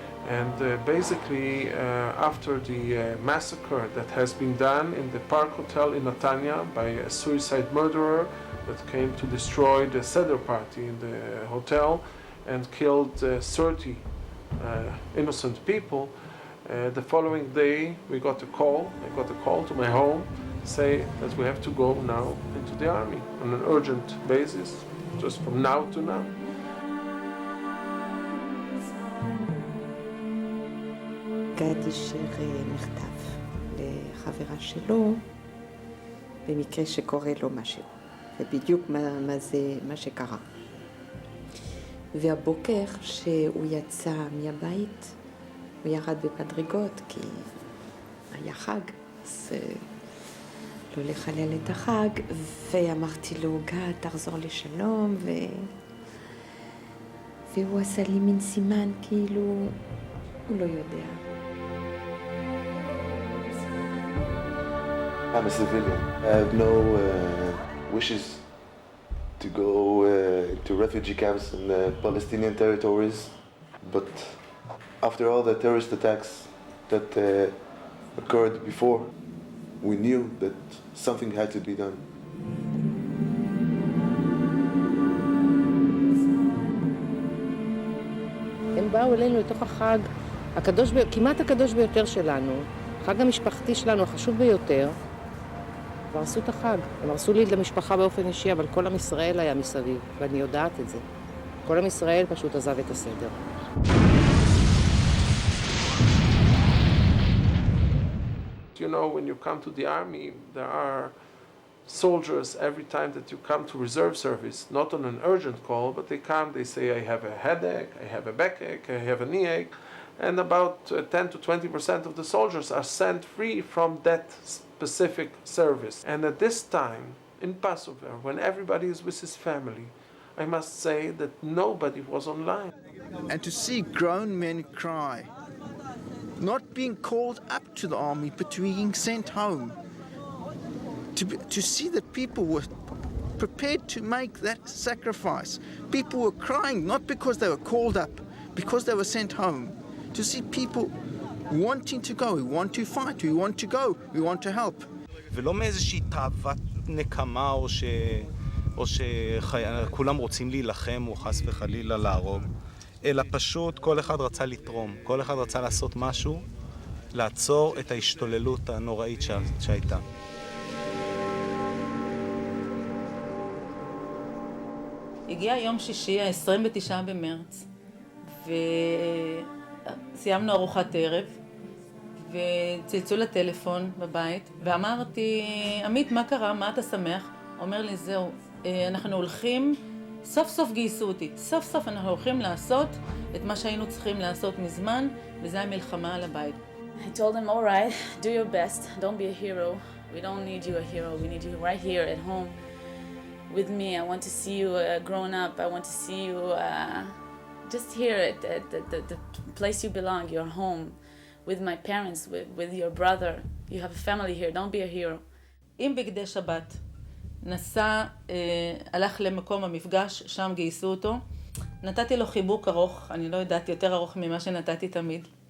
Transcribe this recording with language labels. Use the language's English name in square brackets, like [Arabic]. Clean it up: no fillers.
[English] And basically, after the massacre that has been done in the Park Hotel in Netanya by a suicide murderer that came to destroy the Seder party in the hotel and killed 30 innocent people, the following day I got a call to my home, say that we have to go now into the army on an urgent basis, just from now to now. [Hebrew] גדי שר מכתב לחברה שלו במקרה שקורה לו משהו, ובדיוק מה שקרה. והבוקר שהוא יצא מהבית, הוא ירד בפדרגות כי היה חג, אז לא לחלל את החג, ואמרתי לו, גד, תחזור לשלום, והוא עשה לי מין סימן כאילו הוא לא יודע. [English] I'm a civilian. I have no wishes to go to refugee camps in Palestinian territories, but after all the terrorist attacks that occurred before, we knew that something had to be done. [Hebrew] הם באו אלינו לתוך החג כמעט הקדוש ביותר שלנו, החג המשפחתי שלנו החשוב ביותר, והרסו את החג. הם הרסו לי למשפחה באופן אישי, אבל כל עם ישראל היה מסביב, ואני יודעת את זה. כל עם ישראל פשוט עזב את הסדר. [English] You know, when you come to the army, there are soldiers every time that you come to reserve service, not on an urgent call, but they come, they say, I have a headache, I have a backache, I have a knee ache, and about 10 to 20% of the soldiers are sent free from that specific service. And at this time, in Passover, when everybody is with his family, I must say that nobody was online. And to see grown men cry, not being called up to the army, but being sent home, to see that people were prepared to make that sacrifice. People were crying not because they were called up, because they were sent home. To see people wanting to go, we want to fight, we want to go, we want to help. [Hebrew] ולא מאיזושהי תאוות נקמה או שכולם רוצים להילחם או חס וחלילה להרוג, אלא פשוט כל אחד רצה לתרום, כל אחד רצה לעשות משהו, לעצור את ההשתוללות הנוראית שהייתה. הגיע יום שישי, ה-29 במרץ, וסיימנו ארוחת ערב, וצלצו לטלפון בבית, ואמרתי, עמית, מה קרה? מה אתה שמח? אומר לי, זהו, אנחנו הולכים, סוף סוף גייסו אותי, סוף סוף אנחנו הולכים לעשות את מה שהיינו צריכים לעשות מזמן, וזה המלחמה על הבית. [English] I told him, all right, do your best, don't be a hero. We don't need you a hero, we need you right here at home with me. I want to see you grown up, I want to see you just here at the place you belong, your home, with my parents, with your brother. You have a family here, don't be a hero. [Hebrew] עם בגדי שבת, נסע, הלך למקום המפגש, שם גייסו אותו. נתתי לו חיבוק ארוך, אני לא יודעת, יותר ארוך ממה שנתתי תמיד.